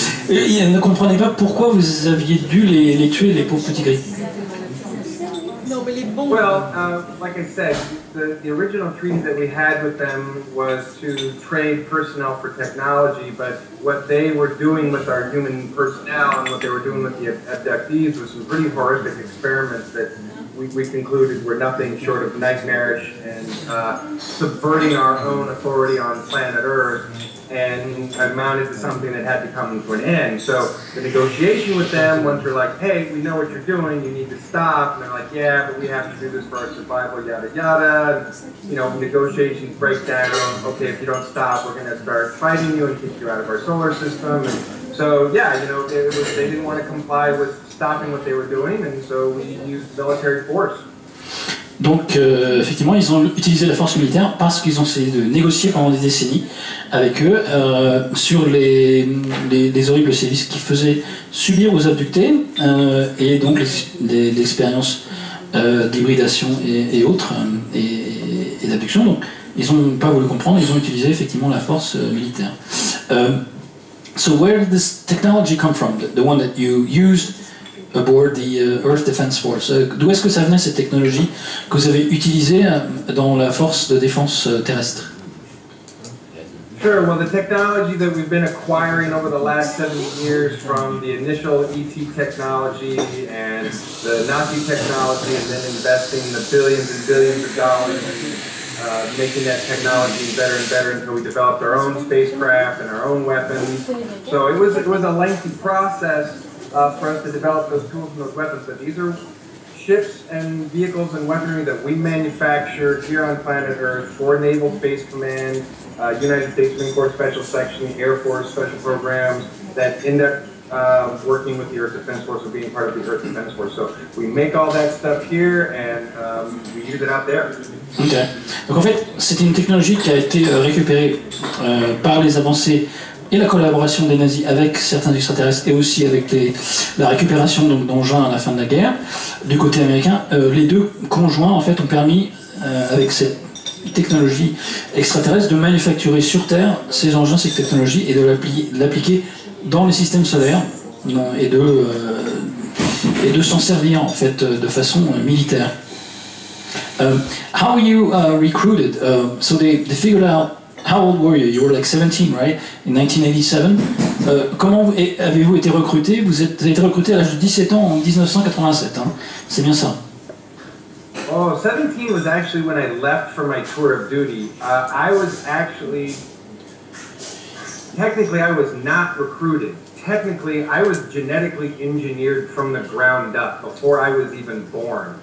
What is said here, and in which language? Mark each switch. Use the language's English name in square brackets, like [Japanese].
[French] Elle ne comprenait pas pourquoi vous aviez dû les tuer, les pauvres petits gris. Non, mais les bons. [English] Well, like I said, the original treaty that we had with them was to trade personnel for technology, but what they were doing with our human personnel and what they were doing with the abductees was some pretty horrific experiments that we concluded were nothing short of nightmarish and subverting our own authority on planet Earth, and amounted to something that had to come to an end. So the negotiation with them, once we're like, hey, we know what you're doing, you need to stop, and they're like, yeah, but we have to do this for our survival, yada yada. You know, negotiations break down. Okay, if you don't stop, we're going to start fighting you and kick you out of our solar system. And so yeah, you know, they didn't want to comply with stopping what they were doing, and so we used military force. [French] Donc effectivement, ils ont utilisé la force militaire parce qu'ils ont essayé de négocier pendant des décennies avec eux sur les horribles sévices qu'ils faisaient subir aux abductés et donc les expériences d'hybridation et autres et d'abduction. Donc ils n'ont pas voulu comprendre, ils ont utilisé effectivement la force militaire. [English] So where did this technology come from? The one that you used aboard the Earth Defense Force. [French] D'où est-ce que ça venait cette technologie que vous avez utilisée dans la force de défense terrestre? [English] Sure, well the technology that we've been acquiring over the last 70 years from the initial ET technology and the Nazi technology and then investing the billions and billions of dollars making that technology better and better until we developed our own spacecraft and our own weapons. So it was a lengthy process for us to develop those tools and those weapons, but these are ships and vehicles and weaponry that we manufactured here on planet Earth for Naval Space Command, United States Marine Corps Special Section, Air Force Special Programs that end up working with the Earth Defense Force or being part of the Earth Defense Force. So we make all that stuff here and we use it out there. Ok. [French] Donc en fait, c'est une technologie qui a été récupérée par les avancées et la collaboration des nazis avec certains extraterrestres et aussi avec la récupération d'engins à la fin de la guerre du côté américain. Les deux conjoints en fait ont permis avec cette technologie extraterrestre de manufacturer sur Terre ces engins, ces technologies et de l'appliquer dans les systèmes solaires et de s'en servir en fait de façon militaire. [English] How were you recruited? So they figured out. How old were you? You were like 17, right? In 1987. [French] Comment avez-vous été recruté? Vous avez été recruté à l'âge de 17 ans en 1987, hein? C'est bien ça. [English] Oh, 17 was actually when I left for my tour of duty. I was actually, technically I was not recruited. Technically, I was genetically engineered from the ground up before I was even born.